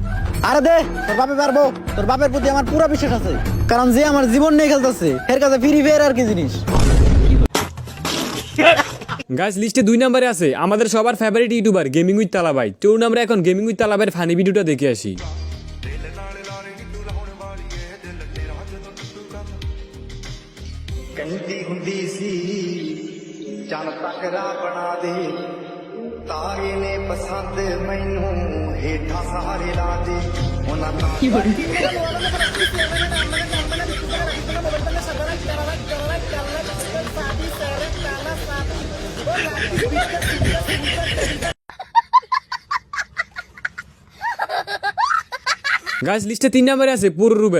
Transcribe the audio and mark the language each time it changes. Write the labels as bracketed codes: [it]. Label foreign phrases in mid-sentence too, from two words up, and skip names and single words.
[bn] আরে দে, তোর বাপে পারবো। তোর বাপের প্রতি আমার পুরো বিশ্বাস আছে, কারণ যে আমার জীবন নিয়ে খেলতেছে এর কাছে ফ্রি ফায়ার আর কি জিনিস। গাইস লিস্টে 2 নম্বরে আছে আমাদের সবার [en] favorite YouTuber [bn] গেমিং উইথ তালা ভাই। চলুন আমরা এখন গেমিং উইথ তালা ভাইয়ের [en] funny videoটা [bn] দেখে আসি। [pa] ਕਹਿੰਦੀ ਹੁੰਦੀ ਸੀ ਚੰਨ ਤੱਕਰਾ ਬਣਾ ਦੇ ਤਾਰੇ ਨੇ ਪਸੰਦ ਮੈਨੂੰ ਹੇਠਾਂ ਸਾਰੇ ਲਾ ਦੇ ਉਹਨਾਂ ਤਾਂ [bn] গাইস লিস্টে 3 নম্বরে আছে পুরো রুবেল।